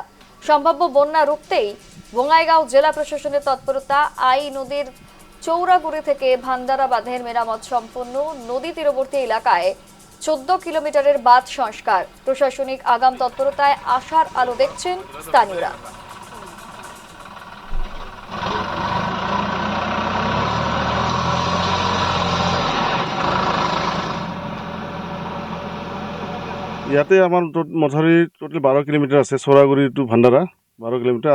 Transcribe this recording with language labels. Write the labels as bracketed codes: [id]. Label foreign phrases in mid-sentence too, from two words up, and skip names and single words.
[bn] সম্ভাব্য বন্যা রুখতেই বঙ্গাইগাঁও জেলা প্রশাসনের তৎপরতা। আই নদীর চৌরাগুড়ি থেকে ভান্ডারা বাঁধের মেরামত সম্পন্ন, নদী তীরবর্তী এলাকায় 14 কিলোমিটারের বাঁধ সংস্কার। প্রশাসনিক আগাম তৎপরতায় আশার আলো দেখছেন স্থানীয়রা। [as] ইয়াতে আমাৰ মথাউৰি টোটেল 12 কিলোমিটাৰ আছে, চৌৰাগুৰি টু ভাণ্ডাৰা 12 কিলোমিটাৰ।